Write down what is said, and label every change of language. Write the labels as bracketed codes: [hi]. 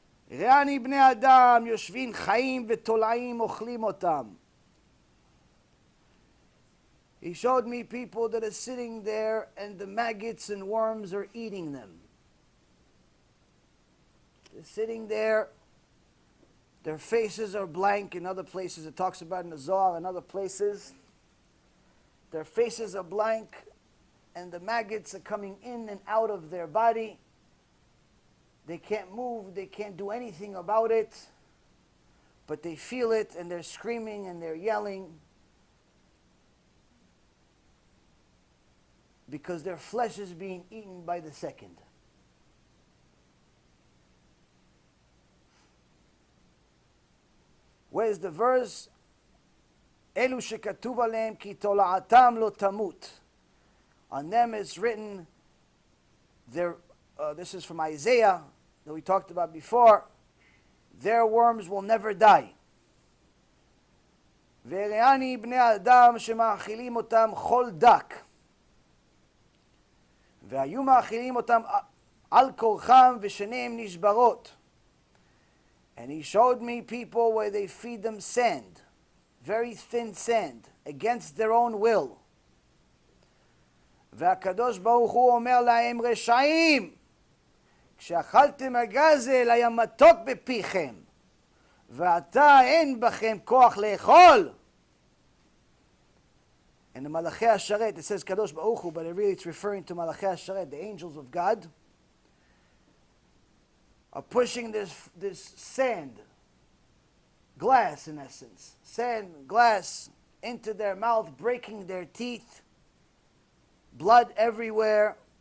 [he] ראני בני אדם יושבים חיים ותולעים אוכלים אותם. [en] He showed me people that are sitting there and the maggots and worms are eating them. They're sitting there, their faces are blank. In other places it talks about in the Zohar and other places. Their faces are blank and the maggots are coming in and out of their body. They can't move, they can't do anything about it, but they feel it and they're screaming and they're yelling because their flesh is being eaten by the second. Where's the verse? [he] Elu shekatuv aleim ki tola'atam lo tamut. [en] On them it's written, this is from Isaiah that we talked about before, their worms will never die. [he] וראני בני אדם שמאכילים אותם חול דק והיו מאכילים אותם על כורחם ושניהם נשברות. [en] And he showed me people where they feed them sand, very thin sand, against their own will. [he] והקדוש ברוך הוא אומר להם רשעים, כשאכלתם הגזל היה מתוק בפיכם, ועתה אין בכם כוח לאכול. [en] And the Malachei HaSharet, it says Kadosh Baruch Hu, but really it's referring to Malachei HaSharet, the angels of God, are pushing this sand, glass in essence, sand, glass, into their mouth, breaking their teeth, blood everywhere.